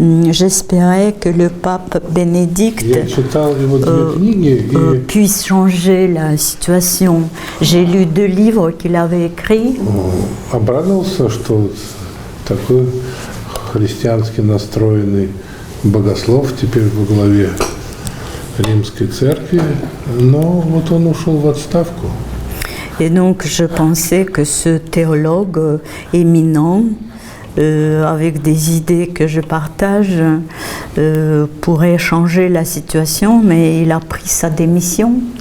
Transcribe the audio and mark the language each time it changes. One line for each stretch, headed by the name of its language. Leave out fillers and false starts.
French: J'espérais que le pape Bénédicte
Russian: Я читал его две книги и
French: puisse changer la situation. J'ai lu 2 livres qu'il avait écrits.
Russian: обрадовался, что вот такой христиански настроенный богослов теперь во главе Римской церкви, но вот он ушел в отставку.
French: Et donc je pensais que ce théologue éminent, avec des idées que je partage, pourrait changer la situation, mais il a pris sa démission.